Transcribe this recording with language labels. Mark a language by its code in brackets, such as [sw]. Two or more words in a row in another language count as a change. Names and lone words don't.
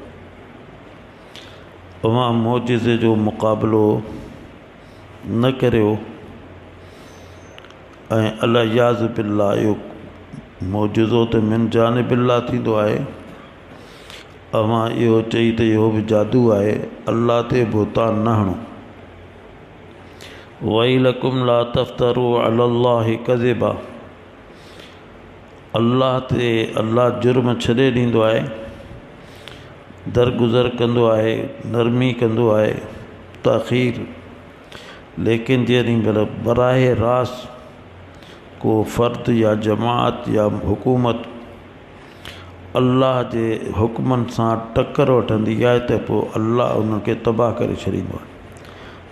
[sd] तव्हां मोजिज़े जो मुक़ाबिलो न करियो ऐं [ar] العياذ بالله [sd] इहो मोजिज़ो त [ar] من جانب الله [sd] थींदो आहे। अवां इहो चई त इहो बि जादू आहे, अल्लाह ते बुहतान न हणो। [ar] ويلكم لا تفتروا على الله كذبا. [sd] अल्लाह जुर्म छॾे ॾींदो आहे, दरगुज़र कंदो आहे, नरमी कंदो आहे, ताख़ीर। लेकिन जेॾी महिल बराह रास्त को फ़र्द या जमात या हुकूमत अल्लाह जे हुक्मनि सां टक्कर वठंदी आहे त पोइ अल्लाह उन्हनि खे तबाह करे छॾींदो आहे।